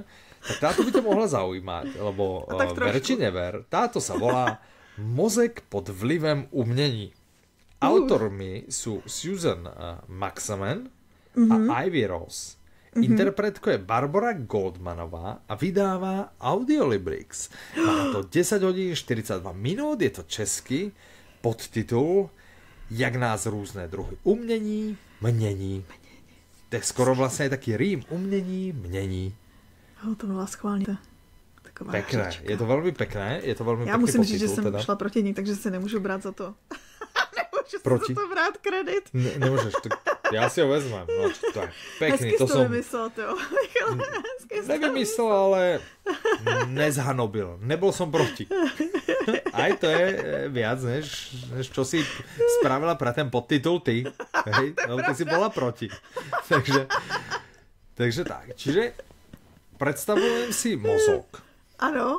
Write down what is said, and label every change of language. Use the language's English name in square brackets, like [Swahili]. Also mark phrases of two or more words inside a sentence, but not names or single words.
[Slovak] Tak táto by ťa mohla zaujímať, lebo ver či never, táto sa volá Mozek pod vlivem umnení. Autormi sú Susan Maxaman a Ivy Ross. Interpretko je Barbara Goldmanová a vydáva Audiolibrix. Má to 10 hodín 42 minút, je to česky, podtitul Jak nás různé druhy umění, mění. To je skoro vlastně taký rým. [Czech] Umění, mění. To byla schválně. [Slovak] Pekné, je to velmi pekné. Je to velmi [Czech] Já musím říct, že jsem šla proti ní, takže se nemůžu brát za to. Nemůžu si za to brát kredit. Nemůžeš, já si ho vezmem. No, to je pekný. Hezky to vymyslel, jo. Nevymyslel, ale nezhanobil. [Slovak] Nebol som proti. Aj to je viac, než čo si spravila pre ten podtitul ty. Hej? No, ty si bola proti. Takže tak. Čiže predstavujem si mozog. [Czech] Ano.